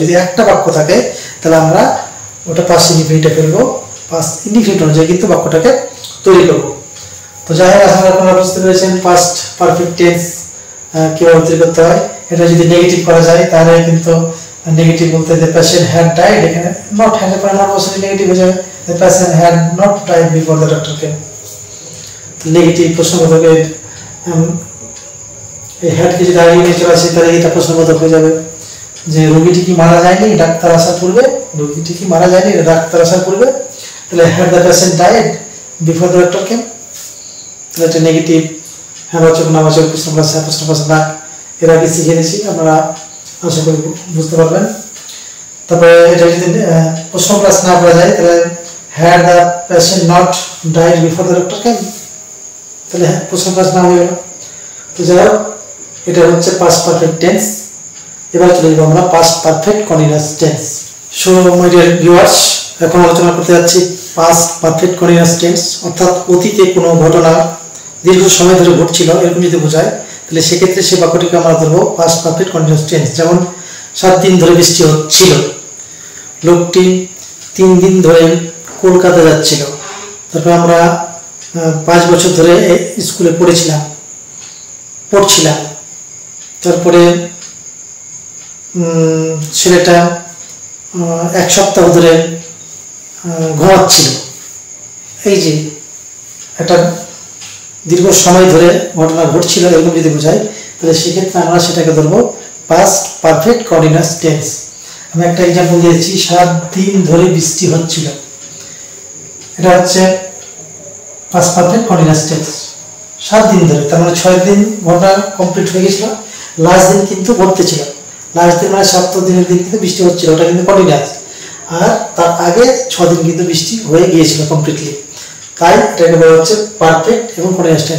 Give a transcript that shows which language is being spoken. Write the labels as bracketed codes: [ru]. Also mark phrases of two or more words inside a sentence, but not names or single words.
[bn] যদি একটা বাক্য থাকে তাহলে আমরা ওটা [en] past indefinite [bn] ফেলবো, [en] past indefinite [bn] অনুযায়ী কিন্তু বাক্যটাকে তৈরি করবো। তো যাই হোক, আশা করি আপনারা বুঝতে পেরেছেন [en] past perfect tense [bn] কিভাবে তৈরি করতে হয়। এটা যদি নেগেটিভ করা যায় তাহলে কিন্তু নেগেটিভ বলতে [en] the patient had died, [bn] এখানে [en] not had [bn] এর পরে নট বসলে নেগেটিভ হয়ে যাবে, [en] the patient had not died before the doctor came. [bn] নেগেটিভ প্রশ্নবোধকে এই হ্যাডকে যদি আগে নিয়ে চলে আসে তাহলে এটা প্রশ্নবোধক হয়ে যাবে যে রোগীটি কি মারা যায়নি ডাক্তার আসার পূর্বে, রোগীটি কি মারা যায়নি ডাক্তার আসার পূর্বে তাহলে [en] had the patient died before the doctor came, [bn] তাহলে এটা নেগেটিভ। হ্যাঁ বাচক না বাচক প্রশ্ন প্লাস হ্যাঁ প্রশ্ন প্লাস না এর আগে শিখে নিয়েছি, আপনারা আশা করি বুঝতে পারবেন। তারপরে এটা যদি প্রশ্ন প্লাস না পড়া যায় তাহলে [en] had the patient not died before the doctor came, [bn] তাহলে হ্যাঁ প্রশ্ন প্লাস না হয়ে গেল। তো যাই হোক এটা হচ্ছে [en] past perfect tense। [bn] এবার চলে যাব আমরা [en] past perfect continuous tense। so my dear viewers, [bn] এখন আলোচনা করতে যাচ্ছি [en] past perfect continuous tense, [bn] অর্থাৎ অতীতে কোনো ঘটনা দীর্ঘ সময় ধরে ঘটছিল এরকম যদি বোঝায় তাহলে সেক্ষেত্রে সে বাক্যটিকে আমরা ধরবো [en] past perfect continuous tense। [bn] যেমন 7 দিন ধরে বৃষ্টি হচ্ছিল, লোকটি 3 দিন ধরে কলকাতা যাচ্ছিল। তারপর আমরা 5 বছর ধরে স্কুলে পড়ছিলাম। তারপরে ছেলেটা 1 সপ্তাহ ধরে ঘুমাচ্ছিল। এই যে একটা দীর্ঘ সময় ধরে ঘটনা ঘটছিল এরকম যদি বোঝায় তাহলে সেক্ষেত্রে আমরা সেটাকে ধরবো [en] past perfect continuous tense। [bn] আমি একটা এক্সাম্পল দিয়েছি, 7 দিন ধরে বৃষ্টি হচ্ছিল, এটা হচ্ছে [en] past perfect continuous tense। [bn] 7 দিন ধরে, তার মানে 6 দিন ঘটনা কমপ্লিট হয়ে গেছিল, লাস্ট দিন কিন্তু ঘটতেছিল। লাস্ট দিন মানে 7 দিনের দিন কিন্তু বৃষ্টি হচ্ছিল, ওটা কিন্তু কন্টিনিউয়াস। আর তার আগে 6 দিন কিন্তু বৃষ্টি হয়ে গিয়েছিল কমপ্লিটলি, তাই এটাকে বলা হচ্ছে পারফেক্ট এবং [en] continuous tense.